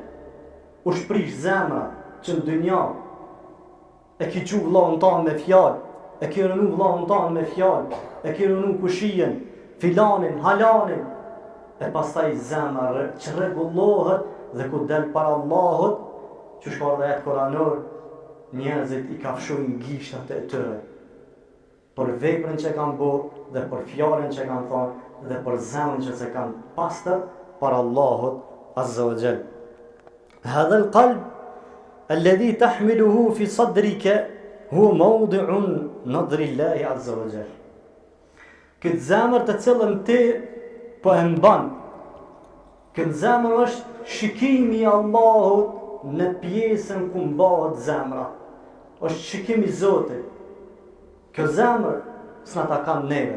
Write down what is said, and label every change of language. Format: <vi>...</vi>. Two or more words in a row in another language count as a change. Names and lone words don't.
<sq>U shprish zemra që në dynja e ki qu vllahun tanë me fjalë, e ki rënu vllahun tanë me fjalë, e ki rënu kushijen, filanin, halanin, e pastaj zemra që rregullohet dhe ku del para Allahut, që shka dhe jetë koranor, njerëzit i kafshojnë gishtat e tyre. Për veprën që kanë bërë, dhe për fjalën që kanë thonë, dhe për zemrën që se kanë pastër para Allahut</sq> <ar>عز وجل. هذا القلب الذي تحمله في صدرك هو موضع نظر الله عز وجل.</ar> <sq>Këtë zemër të cilën ti po e mban, këtë zemër është shikimi i Allahut në pjesën ku mbahet zemra. Është shikimi i Zotit. Kjo zemër s'na ta kanë neve.</sq>